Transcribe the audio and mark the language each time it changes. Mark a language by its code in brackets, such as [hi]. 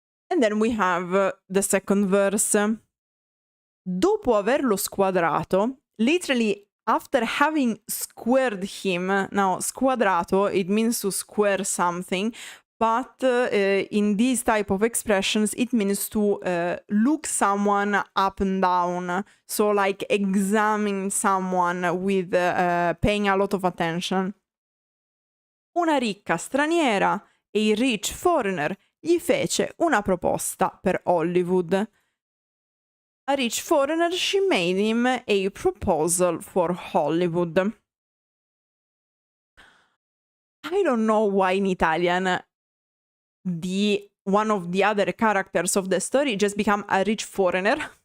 [en] And then we have the second verse. [it] Dopo averlo squadrato, [en] literally after having squared him, now squadrato, it means to square something, but in these type of expressions, it means to look someone up and down. So like examine someone with paying a lot of attention. [it] Una ricca straniera e il [en] rich foreigner [it] gli fece una proposta per Hollywood. [en] A rich foreigner, she made him a proposal for Hollywood. I don't know why in Italian one of the other characters of the story just become a rich foreigner.